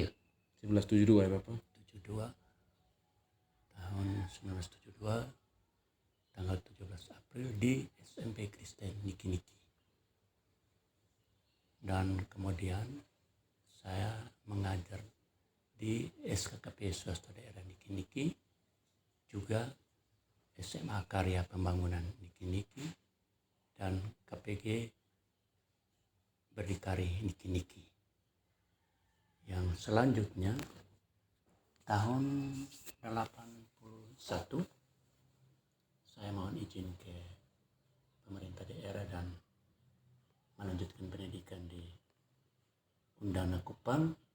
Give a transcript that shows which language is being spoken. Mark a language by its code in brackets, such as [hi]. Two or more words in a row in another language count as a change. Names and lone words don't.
[id] 1972 ya Bapak? 72 tahun 1972 tanggal 17 April di SMP Kristen Niki-Niki. Dan kemudian saya mengajar di SKKP Swasta Daerah Niki-Niki, juga SMA Karya Pembangunan Niki-Niki, dan KPG Berdikari Niki-Niki. Yang selanjutnya tahun 81 saya mohon izin ke pemerintah daerah dan melanjutkan pendidikan di Undana Kupang,